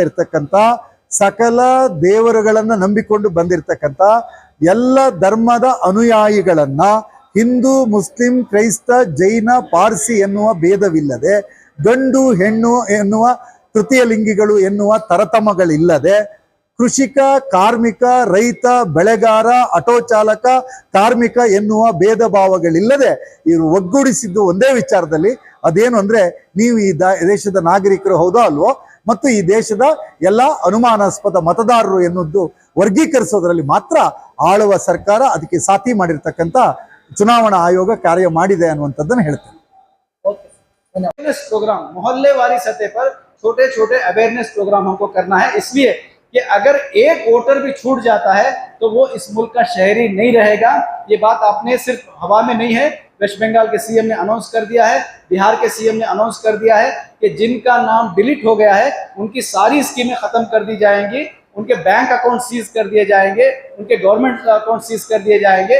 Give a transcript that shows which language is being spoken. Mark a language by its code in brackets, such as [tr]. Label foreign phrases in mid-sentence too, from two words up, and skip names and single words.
[kn] ಇರ್ತಕ್ಕಂಥ ಸಕಲ ದೇವರುಗಳನ್ನು ನಂಬಿಕೊಂಡು ಬಂದಿರತಕ್ಕಂಥ ಎಲ್ಲ ಧರ್ಮದ ಅನುಯಾಯಿಗಳನ್ನ ಹಿಂದೂ, ಮುಸ್ಲಿಂ, ಕ್ರೈಸ್ತ, ಜೈನ, ಪಾರ್ಸಿ ಎನ್ನುವ ಭೇದವಿಲ್ಲದೆ, ಗಂಡು ಹೆಣ್ಣು ಎನ್ನುವ ತೃತೀಯ ಲಿಂಗಿಗಳು ಎನ್ನುವ ತರತಮಗಳಿಲ್ಲದೆ, ಕೃಷಿಕ, ಕಾರ್ಮಿಕ, ರೈತ, ಬೆಳೆಗಾರ, ಆಟೋ ಚಾಲಕ, ಕಾರ್ಮಿಕ ಎನ್ನುವ ಭೇದ ಭಾವಗಳಿಲ್ಲದೆ ಇವರು ಒಗ್ಗೂಡಿಸಿದ್ದು ಒಂದೇ ವಿಚಾರದಲ್ಲಿ. ಅದೇನು ಅಂದರೆ ನೀವು ಈ ದೇಶದ ನಾಗರಿಕರು ಹೌದೋ ಅಲ್ವೋ ಮತ್ತು ಈ ದೇಶದ ಎಲ್ಲ ಅನುಮಾನಾಸ್ಪದ ಮತದಾರರು ಎನ್ನುವುದು ವರ್ಗೀಕರಿಸೋದ್ರಲ್ಲಿ ಮಾತ್ರ ಆಳುವ ಸರ್ಕಾರ ಅದಕ್ಕೆ ಸಾಥಿ ಮಾಡಿರ್ತಕ್ಕಂಥ ಚುನಾವಣಾ ಆಯೋಗ ಕಾರ್ಯ ಮಾಡಿದೆ ಅನ್ನುವಂಥದ್ದನ್ನು ಹೇಳ್ತೇನೆ. [en] awareness program [hi] मोहल्लेवारी सतह पर छोटे छोटे [en] awareness program [hi] हमको करना है, इसलिए कि अगर एक वोटर भी छूट जाता है तो वो इस मुल्क का शहरी नहीं रहेगा। ये बात आपने सिर्फ हवा में नहीं है, वेस्ट बंगाल के CM ने अनाउंस कर दिया है, बिहार के CM ने अनाउंस कर दिया है कि जिनका नाम डिलीट हो गया है उनकी सारी स्कीमें खत्म कर दी जाएंगी, उनके [en] bank account seize [hi] कर दिए जाएंगे, उनके [en] government account seize [hi] कर दिए जाएंगे।